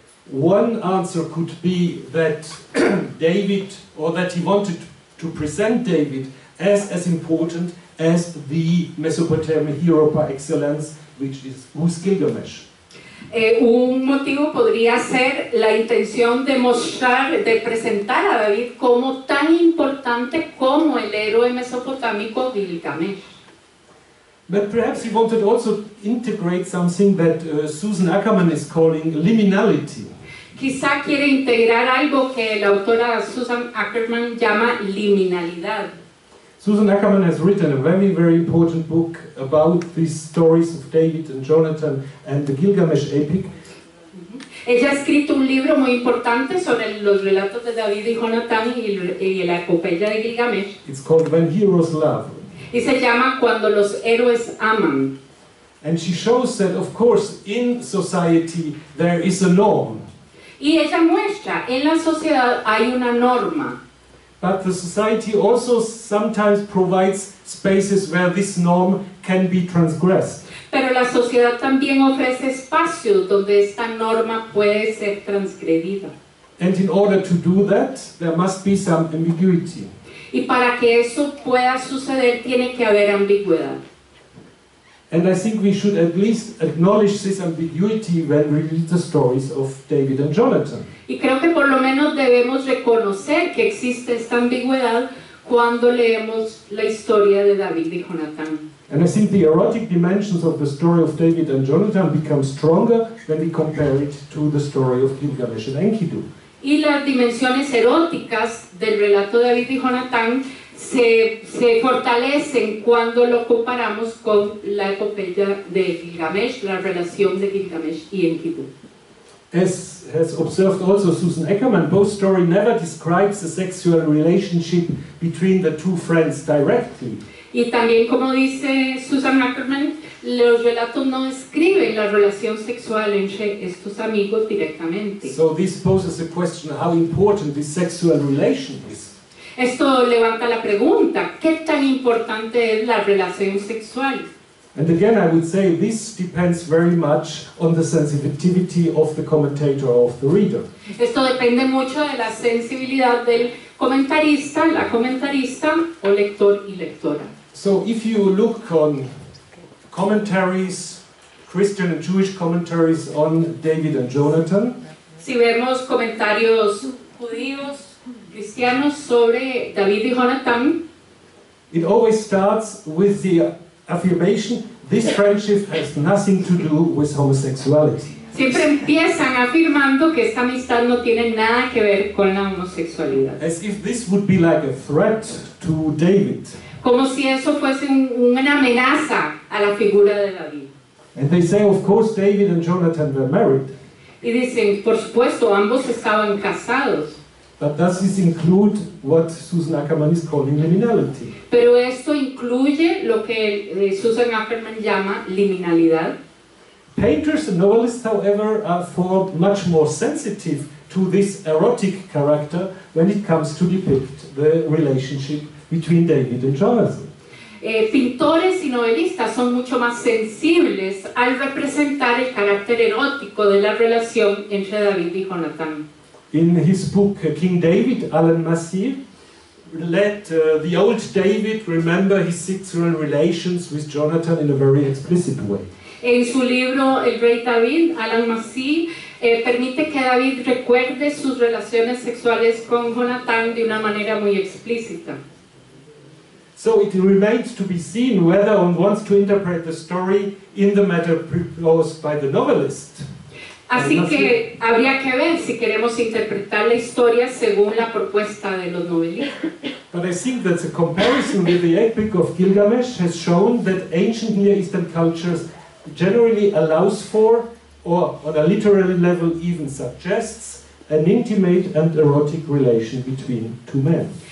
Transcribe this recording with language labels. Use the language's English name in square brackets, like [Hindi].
[English] One answer could be that David, or that he wanted to present David as important as the Mesopotamian hero par excellence, who's Gilgamesh. [Spanish] Un motivo podría ser la intención de mostrar, de presentar a David como tan importante como el héroe mesopotámico Gilgamesh. [English] But perhaps he wanted also to integrate something that Susan Ackerman is calling liminality. [Spanish] quizá quiere integrar algo que la autora Susan Ackerman llama liminalidad. [English] Susan Ackerman has written a very, very important book about these stories of David and Jonathan and the Gilgamesh epic. [Spanish] Ella ha escrito un libro muy importante sobre los relatos de David y Jonatán y la epopeya de Gilgamesh. [English] It's called When Heroes Love. [Spanish] Y se llama Cuando los héroes aman. [English] And she shows that, of course, in society there is a norm. [Spanish] Y ella muestra, en la sociedad hay una norma. [English] But the society also sometimes provides spaces where this norm can be transgressed. [Spanish] Pero la sociedad también ofrece espacios donde esta norma puede ser transgredida. [English] And in order to do that, there must be some ambiguity. [Spanish] Y para que eso pueda suceder, tiene que haber ambigüedad. [English] And I think we should at least acknowledge this ambiguity when we read the stories of David and Jonathan. [Spanish] Y creo que por lo menos debemos reconocer que existe esta ambigüedad cuando leemos la historia de David y Jonatán. [English] And I think the erotic dimensions of the story of David and Jonathan become stronger when we compare it to the story of Gilgamesh and Enkidu. [Spanish] Y las dimensiones eróticas del relato de David y Jonatán se fortalecen cuando lo comparamos con la epopeya de Gilgamesh, la relación de Gilgamesh y Enkidu. [English] As has observed also Susan Ackerman, both story never describes the sexual relationship between the two friends directly. [Spanish] Y también, como dice Susan Ackerman, los relatos no describen la relación sexual entre estos amigos directamente. [English] So this poses the question how important this sexual relation is. [Spanish] Esto levanta la pregunta, ¿qué tan importante es la relación sexual? [English] And again, I would say this depends very much on the sensitivity of the commentator or of the reader. [Spanish] Esto depende mucho de la sensibilidad del comentarista, la comentarista o lector y lectora. [English] So if you look on commentaries, Christian and Jewish commentaries on David and Jonathan, [Spanish] Si vemos comentarios judíos, cristianos sobre David y Jonatán, [English] it always starts with the affirmation, this friendship has nothing to do with homosexuality. [Spanish] siempre empiezan afirmando que esta amistad no tiene nada que ver con la homosexualidad. [English] As if this would be like a threat to David. [Spanish] Como si eso fuese una amenaza a la figura de David. [English] And they say, of course, David and Jonathan were married. [Spanish] Y dicen, por supuesto, ambos estaban casados. [English] But does this include what Susan Ackerman is calling liminality? [Spanish] Pero esto incluye lo que Susan Ackerman llama liminalidad. [English] Painters and novelists, however, are for much more sensitive to this erotic character when it comes to depict the relationship between David and Jonathan. [Spanish] Pintores y novelistas son mucho más sensibles al representar el carácter erótico de la relación entre David y Jonatán. [English] In his book King David, Alan Massey let the old David remember his sexual relations with Jonathan in a very explicit way. [Spanish] En su libro El Rey David, Alan Massey permite que David recuerde sus relaciones sexuales con Jonatán de una manera muy explícita. [English] So it remains to be seen whether one wants to interpret the story in the manner proposed by the novelist. [Spanish] Así que habría que ver si queremos interpretar la historia según la propuesta de los novelistas. [English] But I think that the comparison with the epic of Gilgamesh has shown that ancient Near Eastern cultures generally allows for, or on a literary level even suggests, an intimate and erotic relation between two men.